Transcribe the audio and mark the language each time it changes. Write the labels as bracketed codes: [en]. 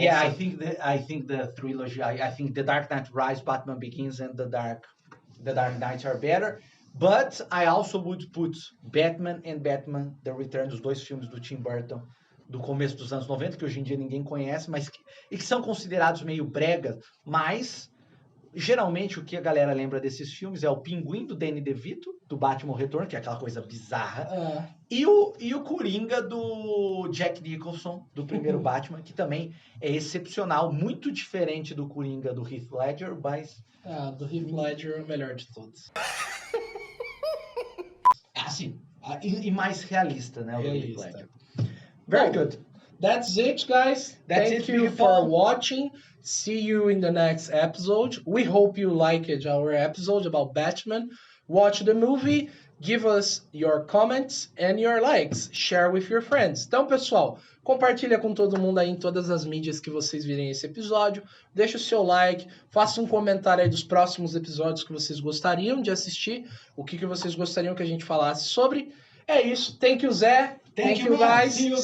[en] Yeah, I think the trilogy. I think the Dark Knight Rise, Batman Begins, and the Dark Knight are better. But I also would put [pt] Batman and Batman The Return, os 2 filmes do Tim Burton do começo dos anos 90, que hoje em dia ninguém conhece, mas que são considerados meio bregas, mas geralmente o que a galera lembra desses filmes é o Pinguim do Danny DeVito, do Batman Retorno, que é aquela coisa bizarra, e o Coringa do Jack Nicholson, do primeiro Batman, que também é excepcional, muito diferente do Coringa do Heath Ledger, mas... do Heath Ledger é o melhor de todos. Assim, e mais realista, né? O do Heath Realista. [en] Ledger. Very good. That's it, guys. That's Thank it, you people. for watching. See you in the next episode. We hope you liked our episode about Batman. Watch the movie. Give us your comments and your likes. Share with your friends. [pt] Então, pessoal, compartilha com todo mundo aí em todas as mídias que vocês virem esse episódio. Deixa o seu like. Faça um comentário aí dos próximos episódios que vocês gostariam de assistir. O que vocês gostariam que a gente falasse sobre. É isso. [en] Thank you, Zé. Thank you, guys. See you, guys.